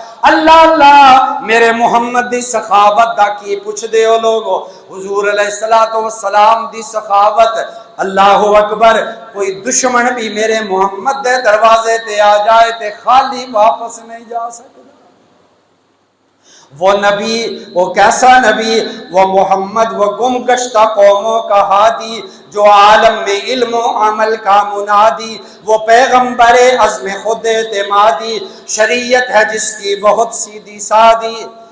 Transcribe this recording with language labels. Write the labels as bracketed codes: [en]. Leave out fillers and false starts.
[pa] اللہ میرے محمد دی سخاوت دا کی پوچھ دے ہو لوگو. حضور علیہ السلام دی سخاوت. [ar] اللہ اکبر. [pa] کوئی دشمن بھی میرے محمد دے دروازے تے آ جائے تے خالی واپس نہیں جا سکتا. [ur] وہ نبی، وہ کیسا نبی، وہ محمد، وہ گم گشتہ قوموں کا ہادی، جو عالم میں علم و عمل کا منادی، وہ پیغمبر عزم خود اعتمادی، شریعت ہے جس کی بہت سیدھی سادی.